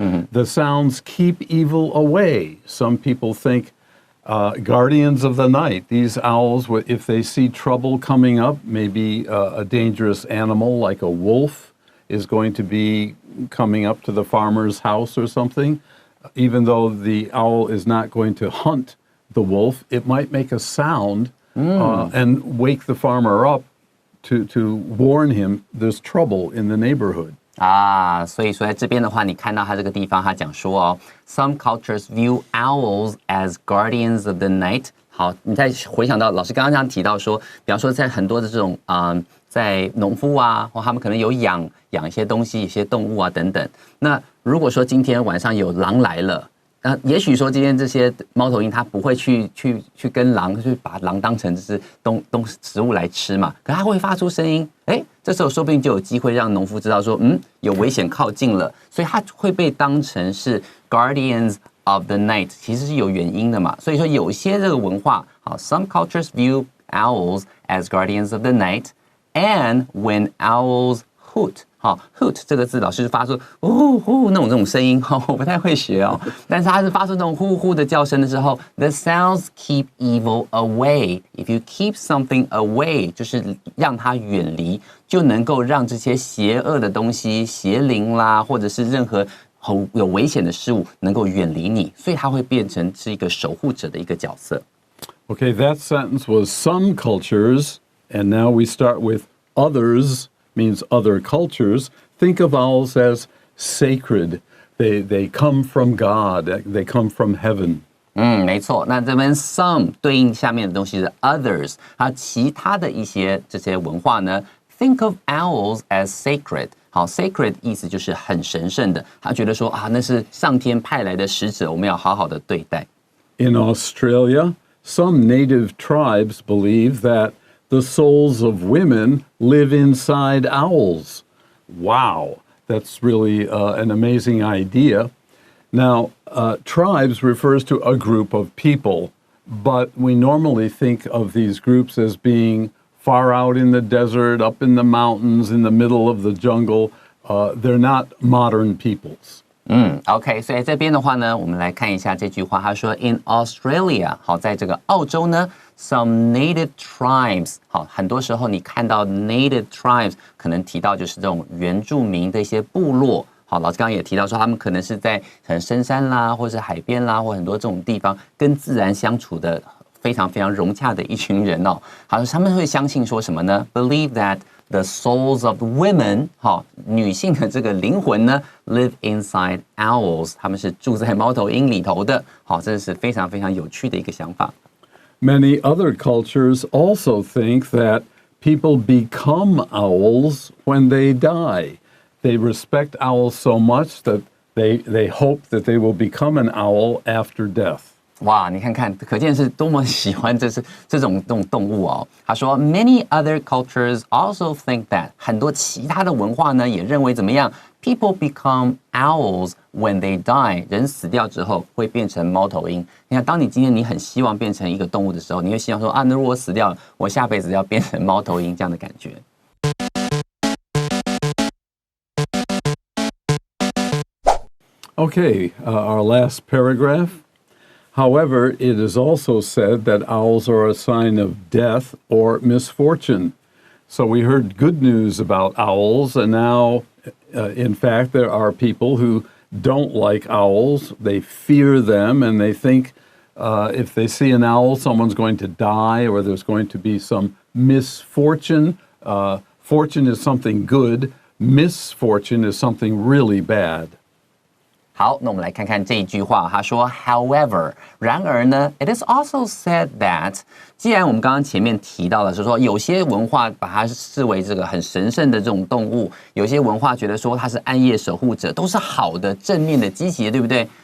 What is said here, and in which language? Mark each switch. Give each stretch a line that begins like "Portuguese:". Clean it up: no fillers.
English: The sounds keep evil away. Some people think guardians of the night, these owls, if they see trouble coming up, maybe a dangerous animal like a wolf is going to be coming up to the farmer's house or something, even though the owl is not going to hunt the wolf, it might make a sound and wake the farmer up to warn him there's trouble in the neighborhood.
Chinese: 所以说在这边的话，你看到他这个地方，他讲说
English: some cultures view owls as guardians of the night.
Chinese: 好，你再回想到老师刚刚这样提到说，比方说在很多的这种在农夫啊，或他们可能有养一些东西、一些动物啊等等。那如果说今天晚上有狼来了，那也许说今天这些猫头鹰它不会去跟狼去把狼当成就是食物来吃嘛，可它会发出声音，这时候说不定就有机会让农夫知道说，有危险靠近了，所以它会被当成是 guardians of the night， 其实是有原因的嘛。所以说有些这个文化，好
English: ，some cultures view owls as guardians of the night, and when owls hoot。
Chinese: 好 ，hoot 这个字，老师发出呼呼那种声音，我不太会学但是它是发出那种呼呼的叫声的时候 ，
English: the sounds keep evil away. If you keep something away，
Chinese: 就是让它远离，就能够让这些邪恶的东西、邪灵啦，或者是任何有危险的事物能够远离你，所以它会变成是一个守护者的一个角色。
English: Okay, that sentence was some cultures, and now we start with others. Means other cultures, think of owls as sacred. They come from God. They come from heaven.
Chinese: 没错。那这边 some 对应下面的东西是 others， 还有其他的一些这些文化呢 ，
English: think of owls as sacred。
Chinese: 好 ，sacred 意思就是很神圣的。他觉得说那是上天派来的使者，我们要好好的对待。
English: In Australia, some native tribes believe that the souls of women live inside owls. Wow, that's really an amazing idea. Now, tribes refers to a group of people, but we normally think of these groups as being far out in the desert, up in the mountains, in the middle of the jungle. They're not modern peoples.
Chinese: OK， 所以这边的话呢，我们来看一下这句话。他说 ，
English: In Australia，
Chinese: 好，在这个澳洲呢 ，
English: some native tribes，
Chinese: 好，很多时候你看到 native tribes， 可能提到就是这种原住民的一些部落。好，老师刚刚也提到说，他们可能是在很深山啦，或是海边啦，或很多这种地方跟自然相处的非常非常融洽的一群人好，他们会相信说什么呢 ？
English: Believe that the souls of women，
Chinese: 好，女性的这个灵魂呢 ，
English: live inside owls，
Chinese: 他们是住在猫头鹰里头的。好，这是非常非常有趣的一个想法。
English: Many other cultures also think that people become owls when they die. They respect owls so much that they hope that they will become an owl after death.
Chinese: 哇，你看看，可见是多么喜欢这种动物哦。他说 ，
English: Many other cultures also think that
Chinese: 很多其他的文化呢也认为怎么样 ？
English: People become owls when they die，
Chinese: 人死掉之后会变成猫头鹰。你看，当你今天你很希望变成一个动物的时候，你会希望说啊，那如果我死掉了，我下辈子要变成猫头鹰这样的感觉。
English: Okay, our last paragraph. However, it is also said that owls are a sign of death or misfortune. So we heard good news about owls, and now, in fact, there are people who don't like owls. They fear them, and they think if they see an owl, someone's going to die or there's going to be some misfortune. Fortune is something good. Misfortune is something really bad.
Chinese: 好，那我们来看看这一句话。他说 ，
English: However，
Chinese: 然而呢 ，
English: it is also said that，
Chinese: 既然我们刚刚前面提到了，是说有些文化把它视为这个很神圣的这种动物，有些文化觉得说它是暗夜守护者，都是好的、正面的、积极的，对不对？